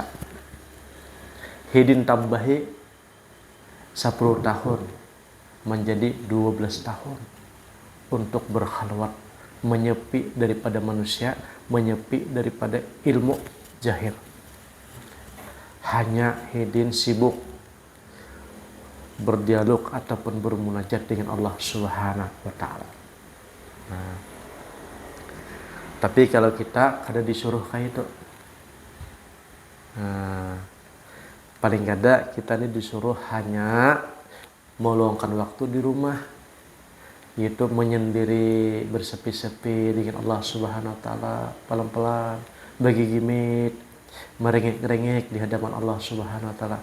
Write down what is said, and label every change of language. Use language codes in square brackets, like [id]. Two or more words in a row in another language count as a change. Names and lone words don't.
[id] Hidin tambahi 10 tahun menjadi 12 tahun untuk berkhalwat, menyepi daripada manusia, menyepi daripada ilmu jahil. Hanya Hidin sibuk berdialog ataupun bermunajat dengan Allah [ar] Subhanahu wa taala. [id] Nah, tapi kalau kita kada disuruh kayak itu, paling kada kita ini disuruh hanya meluangkan waktu di rumah, yaitu menyendiri, bersepi-sepi dengan Allah [ar] Subhanahu wa taala, [id] pelan-pelan, bagi gimit, merengek-rengek di hadapan Allah [ar] Subhanahu wa taala.